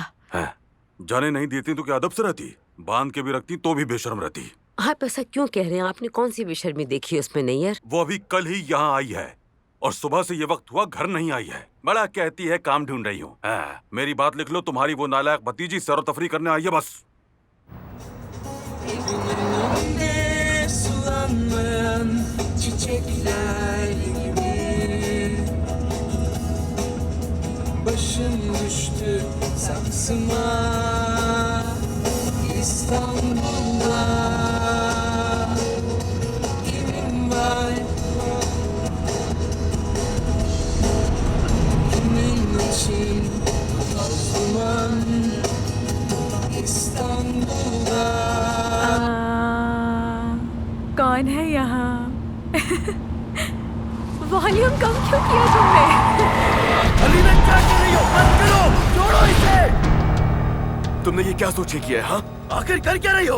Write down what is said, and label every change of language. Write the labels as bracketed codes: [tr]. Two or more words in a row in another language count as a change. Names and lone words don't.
[hi] है, जाने नहीं देती तो क्या अदब से रहती? बांध के भी रखती तो भी बेशर्म रहती। आप ऐसा क्यों कह रहे हैं? आपने कौन सी बेशर्मी देखी है उसमें? नहीं यार, वो अभी कल ही यहाँ आई है और सुबह से ये वक्त हुआ घर नहीं आई है। बड़ा कहती है काम ढूंढ रही हूँ। मेरी बात लिख लो, तुम्हारी वो नालायक भतीजी सैर तफरी करने आई है बस। [tr] Çiçekler gibi başım düştü saksıma İstanbul'da kimin var kimin için toz duman İstanbul'da [hi] कौन है यहाँ? वॉल्यूम कम क्यों किया तुमने? अलीना क्या कर रही हो? बंद करो, छोड़ो इसे। तुमने ये क्या सोच के किया है? हाँ, आखिर कर क्या रही हो?